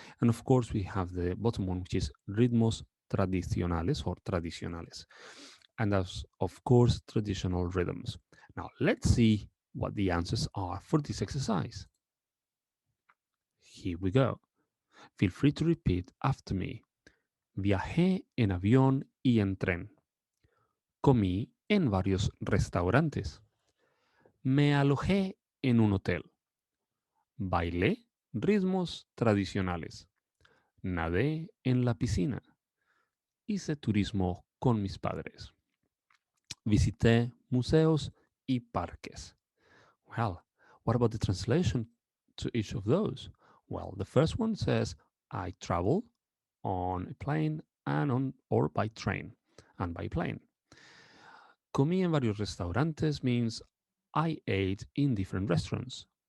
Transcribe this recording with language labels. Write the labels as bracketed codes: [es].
[en] And of course, we have the bottom one, which is [es] ritmos tradicionales [en] or tradicionales. And that's, of course, traditional rhythms. Now, let's see what the answers are for this exercise. Here we go. Feel free to repeat after me. [es] Viajé en avión y en tren. Comí en varios restaurantes. Me alojé en un hotel. Bailé ritmos tradicionales. Nadé en la piscina. Hice turismo con mis padres. Visité museos y parques. [en] Well, what about the translation to each of those? Well, the first one says, I travel on a plane and on or by train and by plane. [es] Comí en varios restaurantes [en] means I ate in different restaurants.